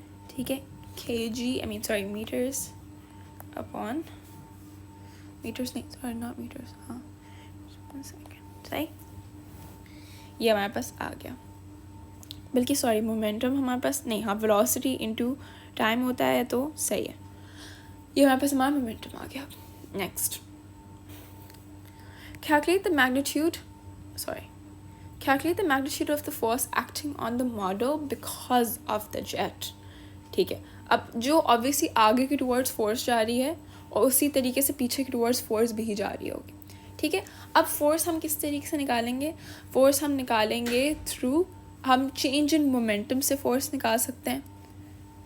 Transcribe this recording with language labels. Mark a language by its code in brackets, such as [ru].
[hi] ठीक है, metres upon metres नहीं, [en] sorry not metres, [hi] हाँ सही, ये हमारे पास आ गया, बल्कि सॉरी मोमेंटम हमारे पास नहीं, हाँ वेलोसिटी इनटू टाइम होता है, तो सही है, ये हमारे पास हमारा मोमेंटम आ गया। [en] Next, calculate the magnitude of the force acting on the model because of the jet। [hi] ठीक है, अब जो ऑब्वियसली आगे की टुवर्ड्स फोर्स जा रही है और उसी तरीके से पीछे की टुवर्ड्स फोर्स भी जा रही होगी। ठीक है, अब फोर्स हम किस तरीके से निकालेंगे, फोर्स हम निकालेंगे थ्रू, हम चेंज इन मोमेंटम से फोर्स निकाल सकते हैं।